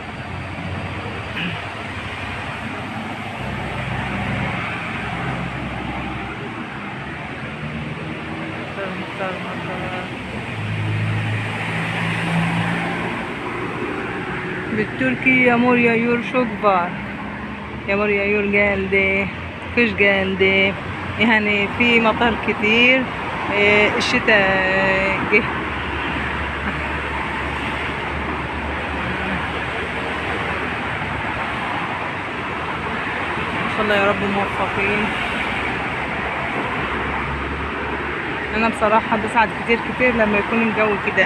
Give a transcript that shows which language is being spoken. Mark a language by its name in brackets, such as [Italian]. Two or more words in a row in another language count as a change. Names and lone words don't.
[Arabic] مطر. [Turkish] بالتركي yağmur yağıyor çok var. Yağmur yağıyor geldi, kış geldi. [Arabic] يعني في مطر كتير. الشتاء جه. ان شاء الله يا رب موفقين. انا بصراحة بسعد كتير لما يكون الجو كده.